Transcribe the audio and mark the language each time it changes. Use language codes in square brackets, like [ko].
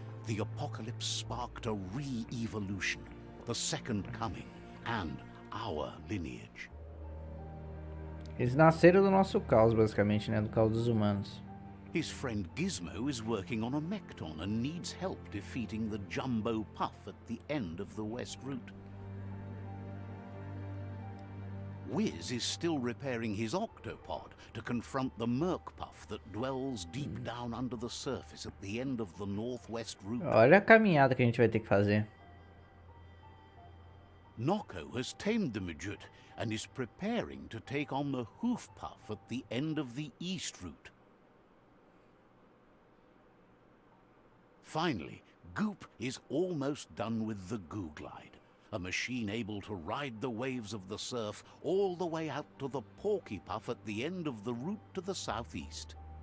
[en] The apocalypse sparked a re-evolution, the second coming, and our lineage. [pt] Eles nasceram do nosso caos, basicamente, né? Do caos dos humanos. [en] His friend Gizmo is working on a Mekton and needs help defeating the Jumbo Puff at the end of the West Route. Wiz is still repairing his octopod to confront the Merc Puff that dwells deep down under the surface at the end of the Northwest Route. [pt] Olha a caminhada que a gente vai ter que fazer. [en] Noko has tamed the Majut and is preparing to take on the Hoof Puff at the end of the East Route. Finally, Goop is almost done with the Googlide, a machine able to ride the waves of the surf all the way out to the Porky Puff at the end of the route to the southeast.